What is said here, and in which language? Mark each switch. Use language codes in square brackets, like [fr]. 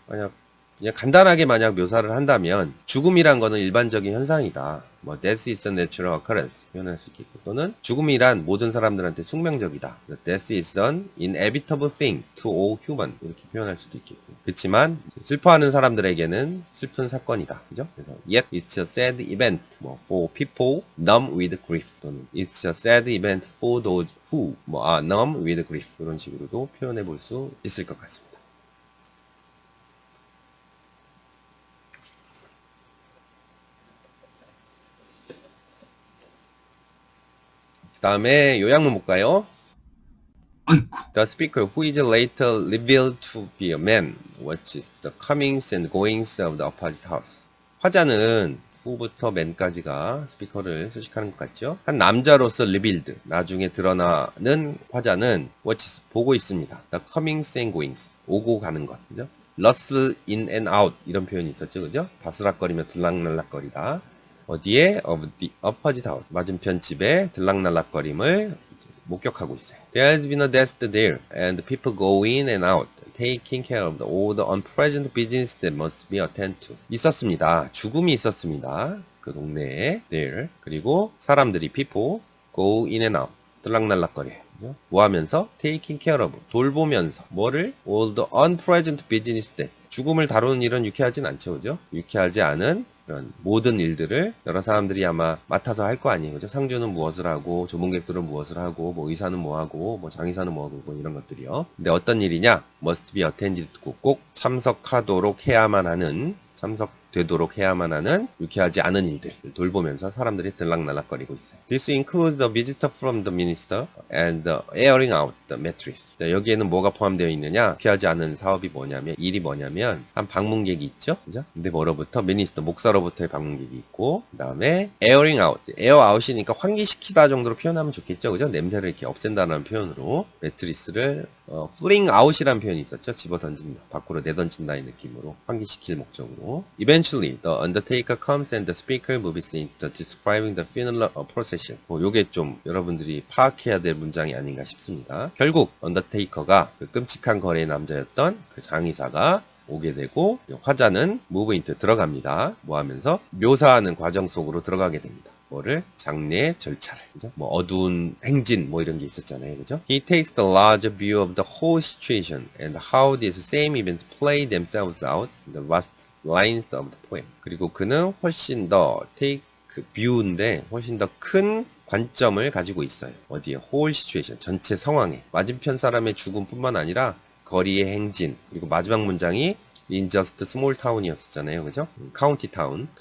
[ko] 만약 그냥 간단하게 만약 묘사를 한다면 죽음이란 거는 일반적인 현상이다. 뭐 [en] death is a natural occurrence [ko] 표현할 수 있겠고 또는 죽음이란 모든 사람들한테 숙명적이다. [en] Death is an inevitable thing to all human [ko] 이렇게 표현할 수도 있겠고 그렇지만 슬퍼하는 사람들에게는 슬픈 사건이다. 그죠? [en] 그래서 yet it's a sad event 뭐 for people numb with grief 또는 it's a sad event for those who are numb with grief [ko] 이런 식으로도 표현해 볼 수 있을 것 같습니다. 그 다음에 요약문 볼까요? [en] The speaker who is later revealed to be a man watches the comings and goings of the opposite house. [ko] 화자는 후부터 맨까지가 스피커를 수식하는 것 같죠? 한 남자로서 revealed, 나중에 드러나는 화자는 watches, 보고 있습니다. [en] The comings and goings, [ko] 오고 가는 것. 그죠? [en] rustle in and out, [ko] 이런 표현이 있었죠. 그죠? 바스락거리며 들락날락거리다. 어디에? [en] of the opposite house. [ko] 맞은편 집에 들락날락거림을 목격하고 있어요. [en] There has been a death there, and people go in and out, taking care of all the unpleasant business that must be attended to. [ko] 있었습니다. 죽음이 있었습니다. 그 동네에 there. 그리고 사람들이 [en] people go in and out, [ko] 들락날락거려요. 뭐 하면서? [en] taking care of, [ko] 돌보면서 뭐를? [en] all the unpleasant business that. [ko] 죽음을 다루는 일은 유쾌하진 않죠. 그죠? 유쾌하지 않은 그런 모든 일들을 여러 사람들이 아마 맡아서 할 거 아니에요. 그죠? 상주는 무엇을 하고, 조문객들은 무엇을 하고, 뭐 의사는 뭐 하고, 뭐 장의사는 뭐 하고, 뭐 이런 것들이요. 근데 어떤 일이냐? [en] must be attended to, [ko] 꼭 참석하도록 해야만 하는, 참석되어야 되도록 해야만 하는 유쾌하지 않은 일들 돌보면서 사람들이 들락날락거리고 있어요. [en] This includes the visitor from the minister and the airing out the mattress. [ko] 자, 여기에는 뭐가 포함되어 있느냐? 유쾌하지 않은 사업이 뭐냐면 일이 뭐냐면 한 방문객이 있죠, 그죠? 근데 뭐로부터 미니스터 목사로부터의 방문객이 있고 그 다음에 [en] airing out, [ko] air out이니까 환기시키다 정도로 표현하면 좋겠죠, 그죠? 냄새를 이렇게 없앤다는 표현으로 매트리스를 [en] fling out [ko] 이라는 표현이 있었죠. 집어 던진다, 밖으로 내던진다의 느낌으로 환기시킬 목적으로. [en] Eventually, the undertaker comes and the speaker moves into describing the funeral procession. [ko] 요게 좀 여러분들이 파악해야 될 문장이 아닌가 싶습니다. 결국 언더테이커가 그 끔찍한 거래의 남자였던 그 장의사가 오게 되고 화자는 [en] move into [ko] 들어갑니다. 뭐 하면서 묘사하는 과정 속으로 들어가게 됩니다. 뭐를? 장례 절차를. 그죠? 뭐 어두운 행진 뭐 이런 게 있었잖아요. 그죠? [en] He takes the larger view of the whole situation and how these same events play themselves out in the last lines of the poem. [ko] 그리고 그는 훨씬 더 take view인데 훨씬 더 큰 관점을 가지고 있어요. 어디에? [en] whole situation, [ko] 전체 상황에. 맞은편 사람의 죽음뿐만 아니라 거리의 행진, 그리고 마지막 문장이 [en] in just small town [ko] 이었잖아요. 그죠? 카운티 타운.